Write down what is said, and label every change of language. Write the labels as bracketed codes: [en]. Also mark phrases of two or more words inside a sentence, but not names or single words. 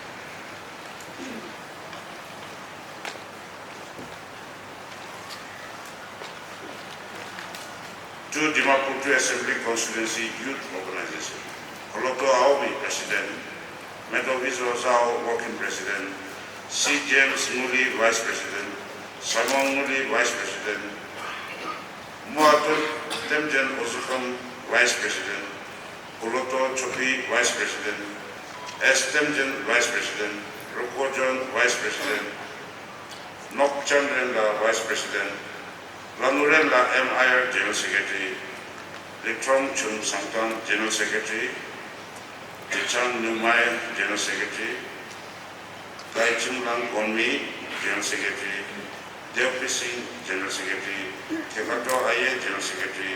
[en] To Dimapur Assembly Constituency Youth Organization. Koloto Aobi President, Medo Vizo Zhao Working President, C. James Nguli Vice President, Simon Nguli Vice President, Muatul Temjen Ozukham Vice President, Koloto Chopi Vice President, S. Temjen Vice President, Rukojon Vice President, Nok Chandren Vice President, Lanuren La M.I.R. General Secretary, Litrom Chun Sangtang General Secretary, Tichang Numai General Secretary, Kai Chim Lang Gonmi General Secretary, Deopi Singh General Secretary, Kekato Aye General Secretary,